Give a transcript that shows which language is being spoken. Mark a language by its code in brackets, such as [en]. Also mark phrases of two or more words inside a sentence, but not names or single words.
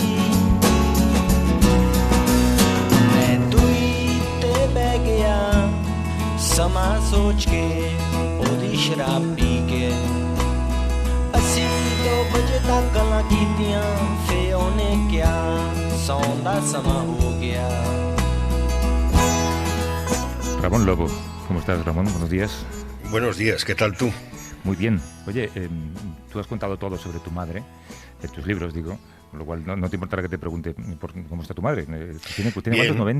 [pa] ਸਮਾ ਸੋਚ ਕੇ ਓਦੀ ਸ਼ਰਾਬ ਪੀ ਕੇ ਅਸੀ 2 ਬਜੇ ਤਕ ਗੱਲਾਂ ਕੀਤੀਆਂ ਫੇ ਓਨੇ ਕਿਆ ਸੌਂਦਾ ਸਮਾ ਹੋ ਗਿਆ. [es] Ramón Lobo, ¿cómo estás, Ramón? Buenos días. Buenos días, ¿qué tal tú? Muy bien. Oye, tú has contado todo sobre tu madre, en tus libros, digo, con lo cual no te importará que te pregunte cómo está tu madre. ¿Tiene cuántos?